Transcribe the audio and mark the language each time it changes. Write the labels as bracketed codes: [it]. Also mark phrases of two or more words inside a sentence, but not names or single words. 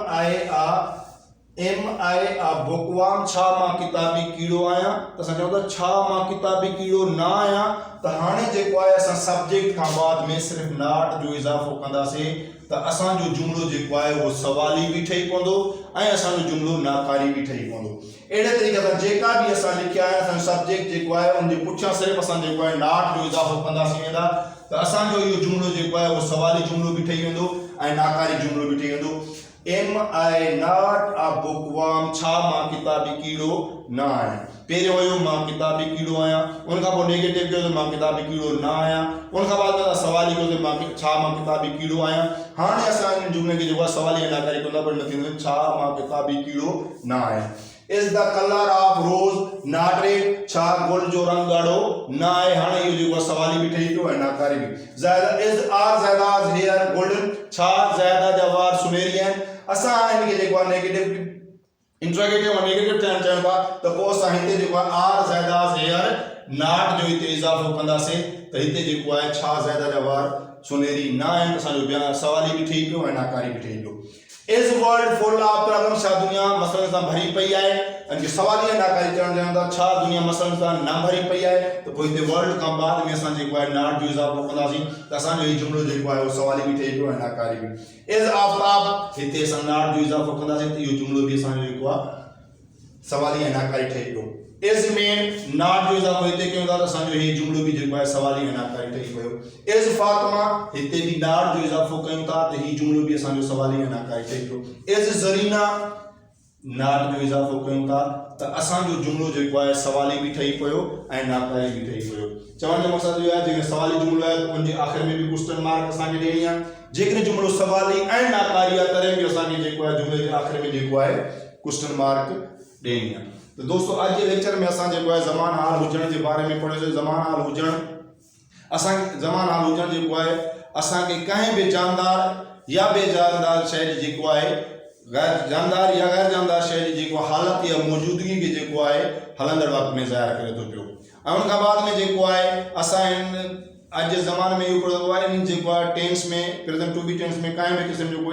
[en] am I a bookworm [sd] छा मां किताबी कीड़ो आहियां त असां चऊं था छा मां किताबी कीड़ो न आहियां त हाणे जेको आहे असां सब्जेक्ट खां बाद में सिर्फ़ु नॉट जो इज़ाफ़ो कंदासीं त असांजो जुमलो जेको आहे उहो सवाली बि ठही पवंदो ऐं असांजो जुमलो नाकारी बि ठही पवंदो अहिड़े तरीक़े सां जेका बि असां लिखिया आहिनि असांजो सब्जेक्ट जेको आहे उनजे पुठियां सिर्फ़ु असां जेको आहे नॉट जो इज़ाफ़ो कंदासीं वेंदा त असांजो इहो जुमलो जेको आहे उहो सवाली जुमलो बि ठही वेंदो ऐं नाकारी जुमलो बि ठही वेंदो [en] am I not a bookworm [sd] छा मां किताबी कीड़ो न आहियां पहिरियों हुयो मां किताबी कीड़ो आहियां उनखां पोइ नेगेटिव कयो त मां किताबी कीड़ो न आहियां उनखां बाद में सवाली कयो त छा मां किताबी कीड़ो आहियां हाणे असां इन जुमले खे जेको आहे सवाली ऐं नाकारी कंदा पर न थींदो छा मां किताबी कीड़ो न आहियां [en] is the colour of rose not red [sd] छा गुल जो रंग ॻाढ़ो न आहे हाणे इहो जेको आहे सवाली बि ठही पियो ऐं नाकारी बि ज़ायदा [en] is are [sd] ज़ायदाज [en] hair golden [sd] छा ज़ायदा जा वार सुनहरी आहिनि असां इनखे जेको आहे [en] negative interrogative [sd] और नेगेटिव थियणु चाहियूं था त पोइ असां हिते जेको आहे [en] are Zaida's hair not [sd] जो हिते इज़ाफ़ो कंदासीं त हिते जेको आहे छा ज़ायदा जा वार सुनहरी न आहिनि असांजो बयान सवाली बि ठही पियो ऐं नाकारी बि ठही पियो [en] is world full of problem [sd] छा दुनिया मसइलनि सां भरी पई आहे इनखे सवाली ऐं नाकारी चवणु चाहियूं था छा दुनिया मसइलनि सां न भरी पई आहे त पोइ हिते वर्ल्ड खां बाद में असां जेको आहे नॉट जो इज़ाफ़ो कंदासीं त असांजो हीउ जुमलो जेको आहे उहो सवाली बि ठही पियो ऐं नाकारी बि इज आफ्ताब हिते असां नॉट जो इज़ाफ़ो कंदासीं त इहो जुमलो बि असांजो जेको आहे सवाली ऐं नाकारी ठही पियो [en] is men [sd] नॉट जो इज़ाफ़ो हिते कयूं था त असांजो हीउ जुमलो बि जेको आहे सवाली ऐं नाकारी ठही पियो इज फातिमा हिते बि नॉट जो इज़ाफ़ो कयूं था त हीउ जुमलो बि असांजो सवाली ऐं नाकारी ठही पियो इज ज़रीना नॉट जो इज़ाफ़ो कयूं था त असांजो जुमलो जेको आहे सवाली बि ठही पियो ऐं नाकारी बि ठही पियो चवण जो मक़सदु इहो आहे जेकॾहिं सवाली जुमलो आहे त उनजे आख़िर में बि [en] question mark [sd] असांखे ॾियणी आहे जेकॾहिं जुमलो सवाली ऐं नाकारी आहे तॾहिं बि असांखे जेको आहे जुमले जे आख़िर में जेको आहे [en] question mark [sd] ॾियणी आहे [ur] تو دوستوں [sd] आज जे लेक्चर में असां जेको आहे ज़मान हाल हुजण जे बारे में पढ़ियोसीं ज़मान हाल हुजण असां ज़मान हाल हुजण जेको आहे असांखे कंहिं बि जानदार या बेजानदार शइ जेको आहे गैर जानदार या गैर जानदार शइ जी जेको हालत या मौजूदगी खे जेको आहे हलंदड़ वक़्त में ज़ाहिर करे थो पियो ऐं उनखां बाद में जेको आहे असां आज जे ज़माने में इहो पढ़ंदो आहे इन जेको आहे टेंस में [en] present to be tense [sd] में कंहिं बि क़िस्म जो कोई